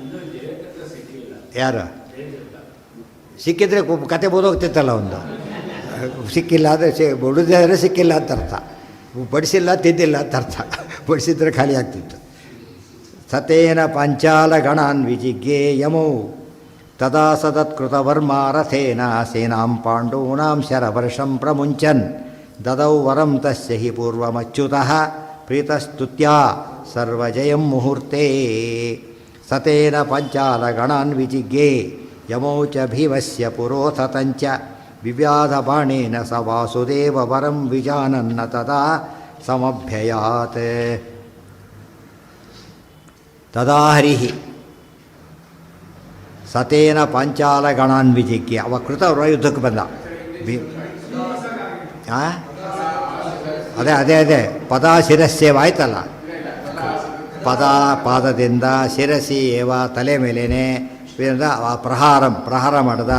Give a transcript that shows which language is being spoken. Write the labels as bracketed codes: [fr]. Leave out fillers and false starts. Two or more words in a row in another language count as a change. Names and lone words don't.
[kn] ಯಾರು ಸಿಕ್ಕಿದ್ರೆ ಕತೆ ಬೋದೋಗ್ತಿತ್ತಲ್ಲ. ಒಂದು ಸಿಕ್ಕಿಲ್ಲ ಅಂದರೆ ಉಳಿದ್ರೆ ಸಿಕ್ಕಿಲ್ಲ ಅಂತ ಅರ್ಥ, ಬಡಿಸಿಲ್ಲ ತಿದ್ದಿಲ್ಲ ಅಂತ ಅರ್ಥ. ಬಡಿಸಿದ್ರೆ ಖಾಲಿ ಆಗ್ತಿತ್ತು. [sa] ಸತೇನ ಪಂಚಾಲ ಗಣಾನ್ ವಿಜಿಜ್ಞೆ ಯಮೌ ತದಾ ಸದತ್ಕೃತವರ್ಮಾ ರಥೇನ ಸೇನಾಂ ಪಾಂಡೂನಾಂ ಶರವರ್ಷಂ ಪ್ರಮುಂಚನ್ ದದೌ ವರಂ ತಸ್ಯ ಹಿ ಪೂರ್ವಮಚ್ಯುತಃ ಪ್ರೀತಸ್ತುತ್ಯಾ ಸರ್ವಜಯಂ ಮುಹೂರ್ತೆ. ಸತೇನ ಪಂಚಾಲ ಗಣಾನ್ ವಿಜಿಜ್ಞೆ ಯಮೌ ಚ ಭೀಮಸ್ಯ ಪುರೋಥತಂಚ ವಿವ್ಯಾಧ ಬಾಣೇನ ಸ ವಾಸುದೇವ ವರಂ ವಿಜಾನನ್ನ ತದಾ ಸಮಭ್ಯಯಾತ್. ತದಾ ಹರಿಹಿ ಸತೇನ ಪಾಂಚಾಲ ಗಣಾನ್ ವಿಜಿಜ್ಞೆ. [kn] ಅವ ಕೃತವ್ರ ಯುದ್ಧಕ್ಕೆ ಬಂದ. ಅದೇ ಪದ ಶಿರಸ್ಸೇವ ಆಯ್ತಲ್ಲ. ಪಾದದಿಂದ [sa] ಶಿರಸಿ ಏವ [kn] ತಲೆ ಮೇಲೇನೆ ಪ್ರಹಾರ ಮಾಡಿದ.